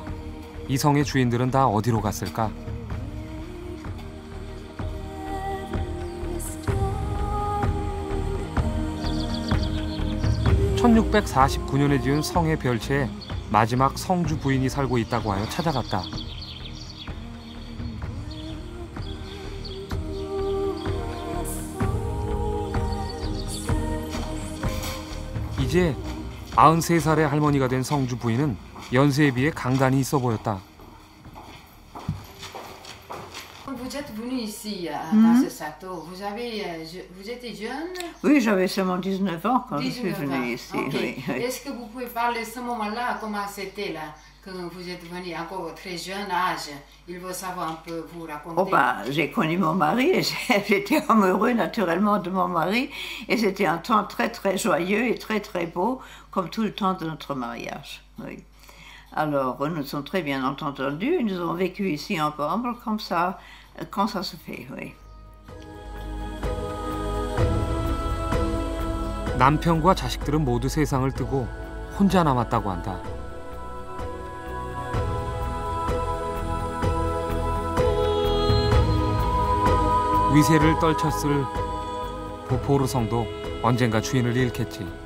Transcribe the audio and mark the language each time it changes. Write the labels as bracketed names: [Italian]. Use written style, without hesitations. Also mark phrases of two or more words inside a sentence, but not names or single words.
[Korean] 이 성의 주인들은 다 어디로 갔을까? (1649년에) 지은 성의 별채에 마지막 성주 부인이 살고 있다고 하여 찾아갔다. 이제 93살의 할머니가 된 성주 부인은 연세에 비해 강단이 있어 보였다. [French] Vous êtes venu ici dans ce château. Vous étiez jeune? Oui, j'avais seulement 19 ans quand je suis 19 venue ans. ici. Okay. Oui, oui. Est-ce que vous pouvez parler de ce moment-là, comment c'était là, quand vous êtes venu encore très jeune âge? Il veut savoir un peu, vous raconter. Oh ben, j'ai connu mon mari et j'étais amoureux naturellement de mon mari et c'était un temps très très joyeux et très très beau comme tout le temps de notre mariage. Oui. Alors nous nous sommes très bien entendus, nous avons vécu ici ensemble comme ça, quand ça se fait, oui. [Korean] 남편과 자식들은 모두 세상을 뜨고 혼자 남았다고 한다. 위세를 떨쳤을 보포르 성도 언젠가 주인을 잃겠지.